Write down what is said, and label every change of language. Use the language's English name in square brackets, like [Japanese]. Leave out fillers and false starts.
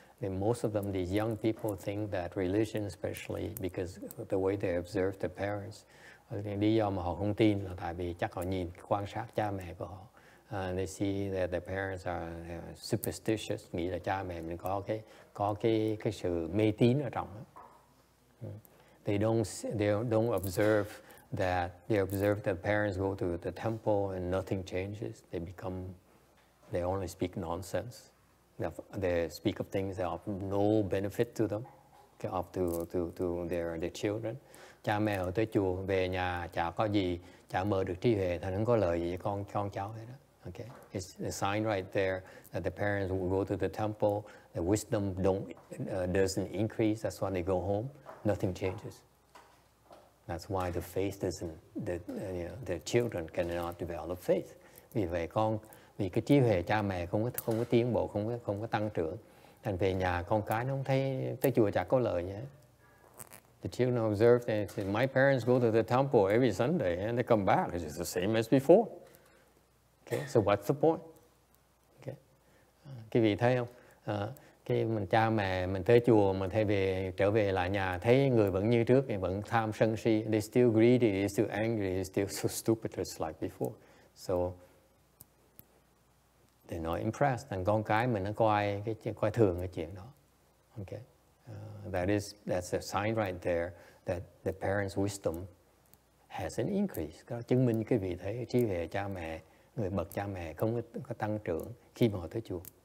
[English] Then most of them, these young people think that religion, especially because the way they observe their parents, [Vietnamese] lý do mà họ không tin là tại vì chắc họ nhìn quan sát cha mẹ của họ. [English] They see that their parents are superstitious, [Vietnamese] nghĩ là cha mẹ mình có cái sự mê tín ở trong đó. [English] They don't observe that parents go to the temple and nothing changes. They only speak nonsense. They speak of things that have no benefit to them, to their children. [Vietnamese] Cha mẹ ở tới chùa về nhà chả có gì, chả mở được trí huệ, thành không có lợi gì con cháu hết đó. [English] Okay, it's a sign right there that the parents will go to the temple, the wisdom doesn't increase. That's why they go home. Nothing changes. That's why the faith doesn't. The children cannot develop faith. [Vietnamese] Vì cái trí huệ cha mẹ không có tiến bộ, không có tăng trưởng. Thành về nhà con cái nó không thấy tới chùa chả có lợi nhé. [English] The children observe and say, my parents go to the temple every Sunday and they come back. It's just the same as before. Okay, so what's the point? Okay. [Vietnamese] Quý vị thấy không? Cái mình cha mẹ mình tới chùa mình trở về lại nhà thấy người vẫn như trước, vẫn tham sân si. [English] They still greedy, they still angry, they still so stupid just like before. So they're not impressed. [Vietnamese] Thằng con cái mình nó coi thường cái chuyện đó. [English] Okay. That's a sign right there that the parents' wisdom hasn't increased. [Vietnamese] Có chứng minh cái vị thấy trí huệ cha mẹ, người bậc cha mẹ không có tăng trưởng khi mà họ tới chùa.